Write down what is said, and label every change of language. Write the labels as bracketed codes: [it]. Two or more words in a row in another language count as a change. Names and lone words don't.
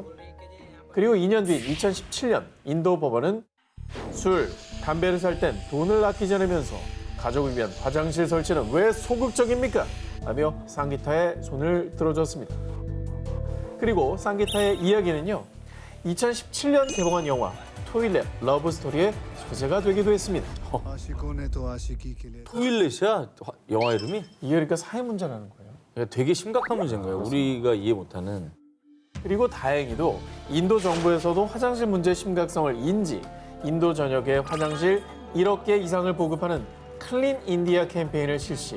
[ko] 그리고 2년 뒤인 2017년 인도 법원은 술, 담배를 살 땐 돈을 아끼지 않으면서 가족을 위한 화장실 설치는 왜 소극적입니까? 라며 쌍기타의 손을 들어줬습니다. 그리고 쌍기타의 이야기는요. 2017년 개봉한 영화 토일렛 러브 스토리의 소재가 되기도 했습니다. [hi] आशिकों ने तो आशिकी के लिए [ko] 토일렛이야? 영화 이름이? 이게 그러니까 사회 문제라는 거예요. 야, 되게 심각한 문제인 거예요. 우리가 이해 못하는. 그리고 다행히도 인도 정부에서도 화장실 문제의 심각성을 인지 인도 전역에 화장실 1억 개 이상을 보급하는 클린 인디아 캠페인을 실시.